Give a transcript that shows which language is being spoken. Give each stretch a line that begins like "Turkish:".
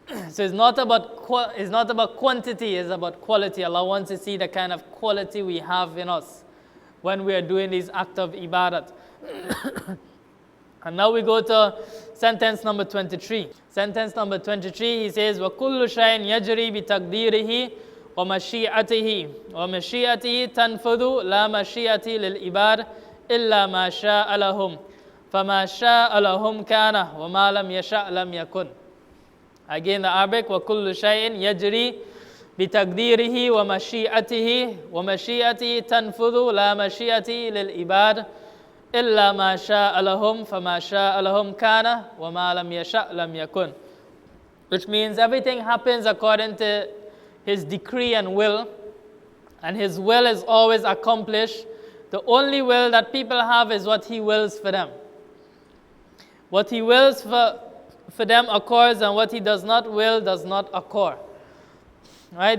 English: So it's not about quantity, it's about quality. Allah wants to see the kind of quality we have in us when we are doing these acts of ibadat. And now we go to sentence number 23. Sentence number 23, he says,
Arabic: وَكُلُّ شَيْءٍ يَجْرِي بِتَقْدِيرِهِ ومشيئته ومشيئته تنفذ لا مشيئة للعباد إلا ما شاء لهم فما شاء لهم كان وما لم يشاء لم يكن.
English: Again the Arabic,
Arabic: وكل شيء يجري بتقديره ومشيئته ومشيئته تنفذ لا مشيئة للعباد إلا ما شاء لهم فما شاء لهم كان وما لم يشاء لم يكن.
English: Which means everything happens according to His decree and will, and His will is always accomplished. The only will that people have is what He wills for them. What He wills for them occurs, and what He does not will does not occur. Right?